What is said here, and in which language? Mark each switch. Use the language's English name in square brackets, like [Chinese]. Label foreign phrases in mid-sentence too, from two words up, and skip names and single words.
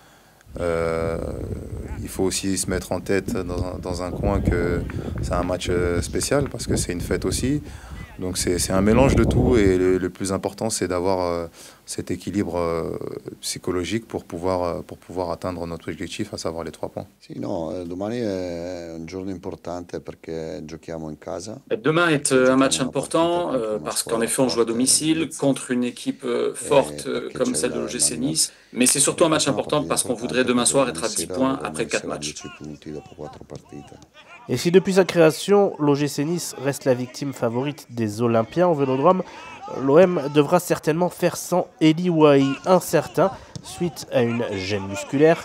[French] Il faut aussi se mettre en tête dans un coin que c'est un match spécial parce que c'est une fête aussi. Donc c'est un mélange de tout et le plus important c'est d'avoir cet équilibre psychologique pour pouvoir atteindre notre objectif, à savoir les 3 points. [Italian] Domani è un giorno importante perché giochiamo in casa. [French] Demain est un match important parce qu'en effet on joue à domicile contre une équipe forte comme celle de l'OGC Nice. Mais c'est surtout un match important parce qu'on voudrait demain soir être à 10 points après 4 matchs. Et si depuis sa création, l'OGC Nice reste la victime favorite des Olympiens au Vélodrome, l'OM devra certainement faire sans Eli Wahi, incertain, suite à une gêne musculaire.